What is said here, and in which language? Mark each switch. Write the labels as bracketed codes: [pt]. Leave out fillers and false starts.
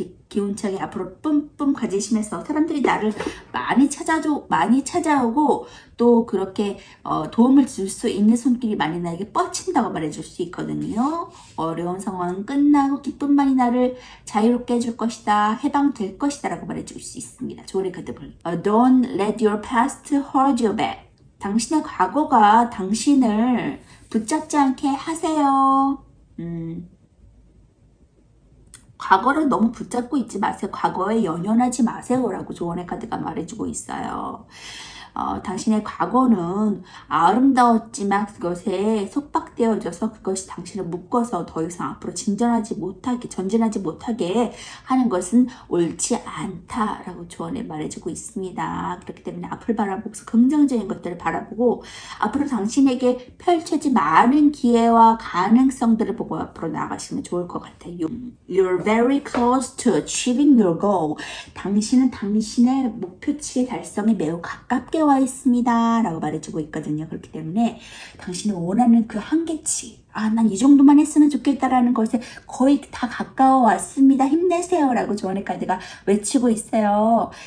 [ko] 기운차게 앞으로 뿜뿜 가지시면서 사람들이 나를 많이 찾아오고 또 그렇게 도움을 줄 수 있는 손길이 많이 나에게 뻗친다고 말해줄 수 있거든요. 어려운 상황은 끝나고 기쁨만이 나를 자유롭게 해줄 것이다. 해방될 것이다 라고 말해줄 수 있습니다. 조리 카드 볼. [en] Don't let your past hold you back. [ko] 당신의 과거가 당신을 붙잡지 않게 하세요. 과거를 너무 붙잡고 있지 마세요. 과거에 연연하지 마세요 라고 조언의 카드가 말해주고 있어요. 당신의 과거는 아름다웠지만 그것에 속박되어져서 그것이 당신을 묶어서 더 이상 앞으로 전진하지 못하게 하는 것은 옳지 않다라고 조언에 말해주고 있습니다. 그렇기 때문에 앞을 바라보고서 긍정적인 것들을 바라보고 앞으로 당신에게 펼쳐진 많은 기회와 가능성들을 보고 앞으로 나아가시면 좋을 것 같아요. [en] You're very close to achieving your goal. [ko] 당신은 당신의 목표치의 달성에 매우 가깝게 와 있습니다 라고 말해주고 있거든요. 그렇기 때문에 당신이 원하는 그 한계치 난 이 정도만 했으면 좋겠다라는 것에 거의 다 가까워 왔습니다. 힘내세요 라고 조언의 카드가 외치고 있어요.